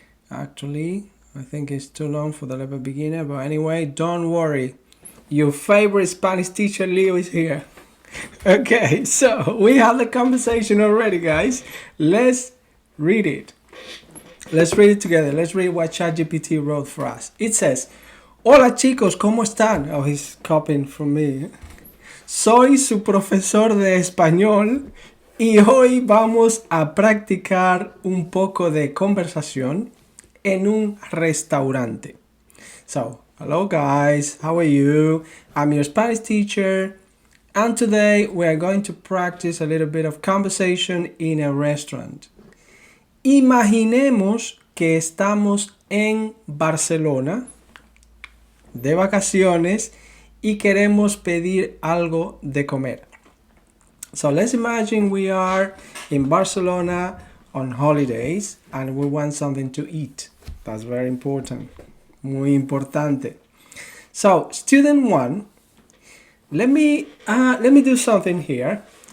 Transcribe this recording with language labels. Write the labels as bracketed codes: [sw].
[en] Actually, I think it's too long for the level beginner. But anyway, don't worry. Your favorite Spanish teacher, Leo, is here. Okay, so we have the conversation already, guys. Let's read it. Let's read it together. Let's read what ChatGPT wrote for us. It says, [es] Hola chicos, ¿cómo están? [en] Oh, he's copying from me. [es] Soy su profesor de español y hoy vamos a practicar un poco de conversación en un restaurante. [en] So, hello guys, how are you? I'm your Spanish teacher, and today we are going to practice a little bit of conversation in a restaurant. [es] Imaginemos que estamos en Barcelona de vacaciones y queremos pedir algo de comer. [en] So let's imagine we are in Barcelona on holidays and we want something to eat. That's very important. [es] Muy importante. [en] So student 1, let me do something here.